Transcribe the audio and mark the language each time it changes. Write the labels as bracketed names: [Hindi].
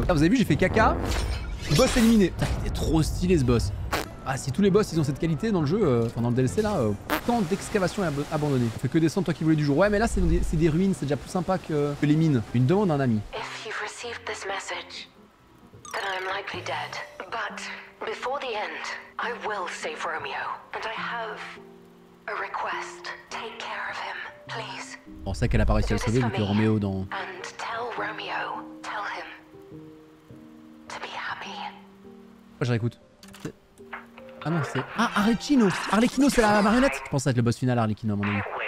[French] Ah, vous avez vu, j'ai fait caca. Boss éliminé. Putain, il était trop stylé ce boss. Ah, si tous les boss ils ont cette qualité dans le jeu, enfin dans le DLC là, tant d'excavation abandonnée. On fait que descendre, toi qui voulais du jour. Ouais, mais là c'est des ruines, c'est déjà plus sympa que les mines. Une demande d'un ami. [English] If you've received this message, then I'm likely dead. But before the end, I will save Romeo, and I have a request. Take care of him, please. [French] On sait qu'elle a pas réussi à le sauver vu que Roméo dans. [English] And tell Romeo, tell him to be happy. [French] Moi je réécoute. Ah non, c'est... Ah, Arlecchino. Arlecchino, c'est la marionnette. Je pense que ça va être le boss final, Arlecchino, à mon avis.